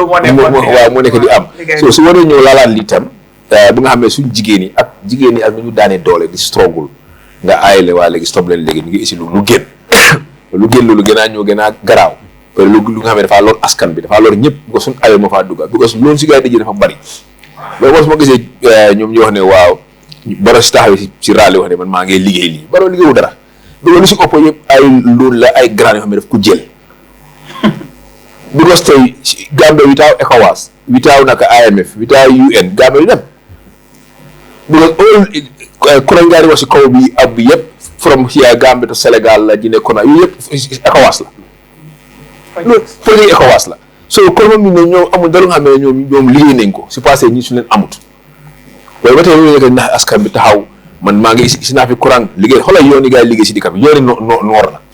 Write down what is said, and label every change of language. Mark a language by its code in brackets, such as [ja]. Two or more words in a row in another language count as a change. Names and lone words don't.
[wo] moo nekk di am so su waree ñëw laalaat lii tam bu nga xam ne suñ jigéen yi ak nu ñu daanee doole di struggle nga aayale waa léegi stop leen léegi ñu ngi isi lu gën loolu gën a ñëw gën a garaaw lu nga xam ne dafaa lor askan bi dafaa lor ñëpp because suñ ayoo moo faa dugga because loolu si gars yi dajee dafa bari mais boo su ma gisee ñoom ñu wax ne waaw Barrow si taxawee si raali wax ne man maa ngi liggéey lii Barrow liggéeyu dara loolu si ëpp yëpp ay loolu la ay grand yoo xam ne daf ko jël because tey [en] Gambia without ECOWAS without [wo] naka [en] IMF without UN [wo] Gambia yu dem because all kuréel ngaa di wax si kaw bi ab bi yëpp [en] from here Gambia to Sénégal [wo] la Guinée Conakry yooyu yëpp ECOWAS la loolu projet ECOWAS la so kon moom ne ñoom amul dara nga xam ne ñoom liggéey nañ ko si passé ñi su leen amut waaye ba tey ñu nekk ndax askan bi taxaw man maa ngi si naa fi courant liggéey xoolal yoon yi gars yi liggéey si dikka bi yooni noor